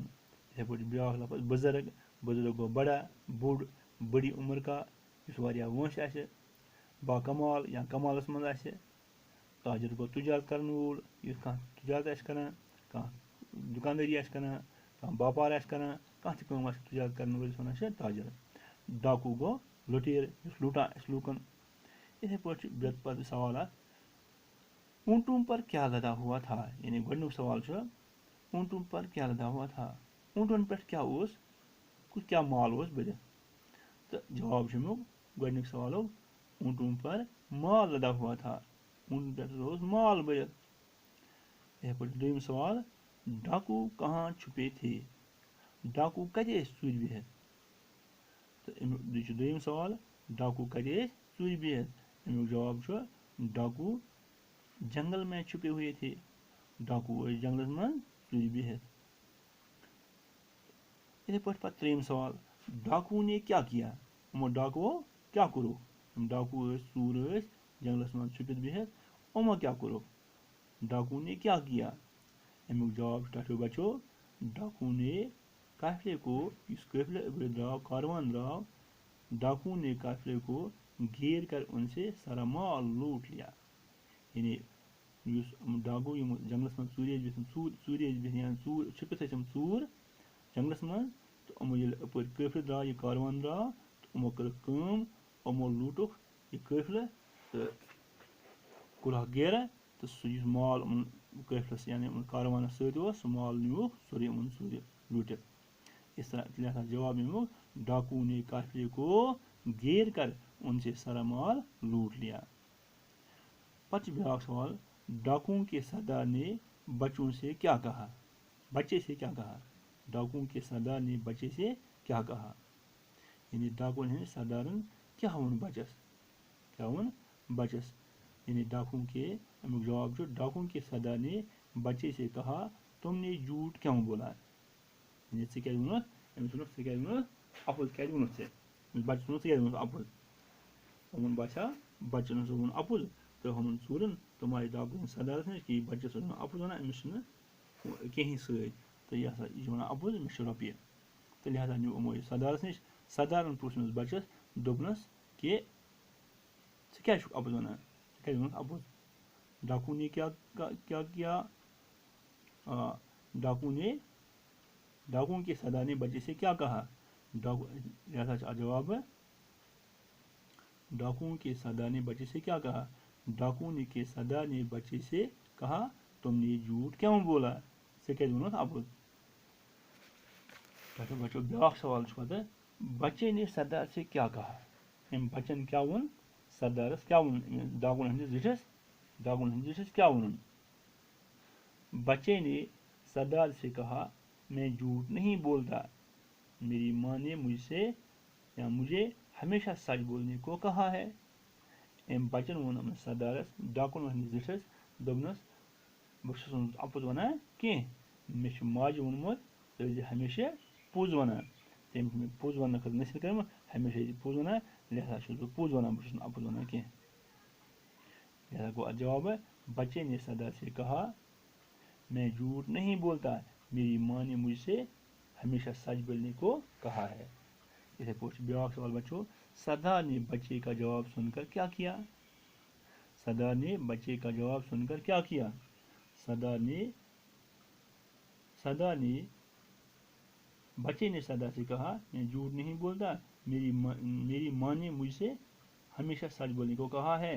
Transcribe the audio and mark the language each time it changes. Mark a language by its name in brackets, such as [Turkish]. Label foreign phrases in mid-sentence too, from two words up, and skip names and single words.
[Kashmiri] یِتھٕے پٲٹھۍ بیٛاکھ لفظ بُزرگ بُزرگ گوٚو بڑا بوٚڑ [Urdu] بٔڑی عمر کا [Kashmiri] یُس واریاہ وٲنٛسہِ آسہِ باکمال یا کمالس منٛز آسہِ تاجر گوٚو تجارت کرن وول یُس کانٛہہ تجارت آسہِ کران کانٛہہ دُکاندٲری آسہِ کران کانٛہہ باپار آسہِ کران کانٛہہ تہِ کٲم آسہِ تجارت کرن وٲلِس وَنان چھِ تاجر ڈاکوٗ گوٚو لُٹیر یُس لوٗٹان آسہِ لوٗکن یِتھٕے پٲٹھۍ چھُ پتہٕ سوال [Urdu] اکھ اونٹوں پر کیا لدا ہوا تھا [Kashmiri] یعنی گۄڈٕنیُک سوال چھُ [Urdu] اونٹوں پر کیا لدا ہوا تھا [Kashmiri] اونٹن پٮ۪ٹھ کیاہ اوس کیاہ مال اوس بٔرِتھ تہٕ جواب چھُ امیُک گۄڈٕنیُک سوالُک [Urdu] اونٹوں پر مال لدا ہوا تھا [Kashmiri] اونٹن پٮ۪ٹھ اوس مال بٔرِتھ یِتھٕے پٲٹھۍ دوٚیِم سوال [Urdu] ڈاکوٗ کہاں چھُپے تھے [Kashmiri] ڈاکوٗ کتہِ ٲسۍ ژوٗرِ بِہِتھ تہٕ امیُک یہِ چھُ دوٚیِم سوال ڈاکوٗ کتہِ ٲسۍ ژوٗرِ بِہِتھ امیُک جواب چھُ [Urdu] ڈاکوٗ جنگل میں چھپے ہوئے تھے [Kashmiri] ڈاکوٗ ٲسۍ جنگلس منٛز ژوٗرِ بِہِتھ یِتھٕے پٲٹھۍ پتہٕ ترٛیٚیِم سوال [Urdu] ڈاکوٗ نے کیا کیا [Kashmiri] یِمو ڈاکوٗوو کیاہ کوٚرُکھ یِم ڈاکوٗ ٲسۍ ژوٗر ٲسۍ جنگلس منٛز چھُپِتھ بِہِتھ یِمو کیاہ کوٚرُکھ [Urdu] ڈاکوٗ نے کیا کیا [Kashmiri] امیُک جواب چھُ ٹھو بچو [Urdu] ڈاکوٗ نے قافلے کو [Kashmiri] یُس قٲفلہٕ ابتدٕ درٛاو کاروان درٛاو [Urdu] ڈاکوٗ نے قافلے کو گھیر کر ان سے سارا مال لوٗٹ لیا [Kashmiri] یعنی یُس ڈاکوٗ یِم جنگلس منٛز ژوٗرِ ٲسۍ بِہِتھ ژوٗرِ ٲسۍ بِہِتھ یا چھُپِتھ ٲسۍ یِم ژوٗر جنگلس منٛز تہٕ یِمو ییٚلہِ اپٲرۍ قٲفلہٕ درٛاو یہِ کاروان درٛاو تہٕ یِمو کٔرٕکھ کٲم یِمو لوٗٹُکھ یہِ قٲفلہٕ تہٕ کوٚرہکھ گیرٕ تہٕ سُہ یُس مال یِمن قٲفلس یعنی یِمن کاروانس سۭتۍ اوس سُہ مال نیوٗکھ سورُے یِمن ژوٗرِ لوٗٹِتھ [Urdu] اس طرح [Kashmiri] لہذا جواب امیُک [Urdu] ڈاکوٗ نے قافلے کو گھیر کر ان سے سارا مال لوٗٹ لیا [Kashmiri] پتہٕ چھُ بیٛاکھ سوال [Urdu] ڈاکوٗ کے سردار نے بچوں سے کیا کہا بچے سے کیا کہا ڈاکوٗ کے سردار نے بچے سے کیا کہا [Kashmiri] یعنی ڈاکوٗن ہٕنٛدۍ سردارن کیاہ ووٚن بچس یعنی [Urdu] ڈاکوٗ کے [Kashmiri] امیُک جواب چھُ [Urdu] ڈاکوٗ کے سردار نے بچے سے کہا تم نے جھوٹ کیوں بولا [Kashmiri] یعنی ژےٚ کیازِ ووٚنُتھ أمِس ووٚنُکھ ژےٚ کیازِ ووٚنُتھ اَپُز کیازِ ووٚنُتھ ژےٚ أمِس بچس ووٚنُکھ ژےٚ کیازِ ووٚنُتھ اَپُز یِمن باسیٛو بچن ہسا ووٚن اَپُز تہٕ ہُمن ژوٗرن تِم آیہِ ڈاکوٗ سٕنٛدِس سردارس نِش کہِ بچس اوس اَپُز وَنان أمِس چھُنہٕ کِہینۍ سۭتۍ تہٕ یہِ ہسا یہِ چھُ وَنان اَپُز مےٚ چھِ رۄپیہِ تہٕ لہذا نیوٗ یِمو یہِ سردارس نِش سردارن پرٛوژھ أمِس بچس دوٚپنس کہِ ژٕ کیازِ چھُکھ اَپُز وَنان ژےٚ کیازِ ووٚنُتھ اَپُز [Urdu] ڈاکوٗ نے کیا کیا ڈاکوٗ کے سردار نے بچے سے کیا کہا لہذا [Kashmiri] چھُ اَتھ جواب [Urdu] ڈاکوٗ کے سردار نے بچے سے کیا کہا ڈاکوٗ کے سردار نے بچے سے کہا تم نے جھوٹ کیوں بولا [Kashmiri] ژےٚ کیازِ ووٚنُتھ اَپُز بچو بیٛاکھ سوال چھُ پتہٕ [Urdu] بچے نے سردار سے کیا کہا [Kashmiri] أمۍ بچن کیاہ ووٚن سردارس کیاہ ووٚن ڈاکوٗن ہٕنٛدِس زِٹھِس کیاہ ووٚنُن [Urdu] بچے نے سردار سے کہا میں جھوٹ نہیں بولتا میری ماں نے مجھ سے یا مجھے ہمیشہ سچ بولنے کو کہا ہے [Kashmiri] أمۍ بچن ووٚن أمِس سردارس ڈاکوٗن ہٕنٛدِس زِٹھِس دوٚپنس بہٕ چھُس نہٕ اَپُز وَنان کینٛہہ مےٚ چھُ ماجہِ ووٚنمُت ژٕ ٲسۍ زِ ہمیشہ پوٚز وَنان تٔمۍ چھِ مےٚ پوٚز وَننہٕ خٲطرٕ نصیحت کٔرمٕژ ہمیشہ ٲسۍ زِ پوٚز وَنان لہذا چھُس بہٕ پوٚز وَنان بہٕ چھُس نہٕ اَپُز وَنان کینٛہہ لہذا گوٚو اَتھ جواب [Urdu] بچے نے سردار سے کہا میں جھوٹ نہیں بولتا میری ماں نے مجھ سے ہمیشہ سچ بولنے کو کہا ہے [Kashmiri] یِتھٕے پٲٹھۍ چھُ بیٛاکھ سوال بچو [Urdu] سردار نے بچے کا جواب سن کر کیا کیا سردار نے بچے کا جواب سن کر کیا کیا سردار نے بچے نے سردار سے کہا میں جھوٹ نہیں بولتا میری ماں نے مجھ سے ہمیشہ سچ بولنے کو کہا ہے.